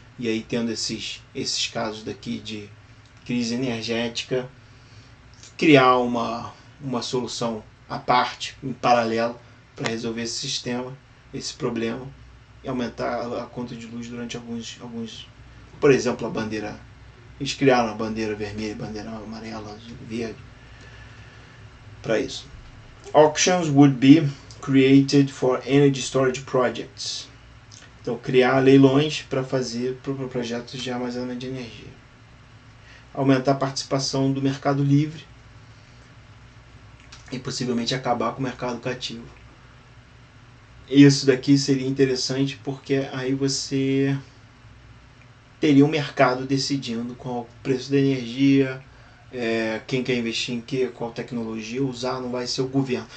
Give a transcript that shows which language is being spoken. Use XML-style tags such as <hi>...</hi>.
<pt>E aí, tendo esses casos daqui de crise energética, criar uma solução à parte, em paralelo, para resolver esse sistema, esse problema, e aumentar a conta de luz durante alguns. Por exemplo, a bandeira. Eles criaram a bandeira vermelha, bandeira amarela, verde, para isso.</pt> <en>Auctions would be created for energy storage projects.</en> <pt>Então, criar leilões para fazer projetos de armazenamento de energia. Aumentar a participação do mercado livre e possivelmente acabar com o mercado cativo. Isso daqui seria interessante, porque aí você teria um mercado decidindo qual o preço da energia, quem quer investir em quê, qual tecnologia usar, não vai ser o governo.</pt>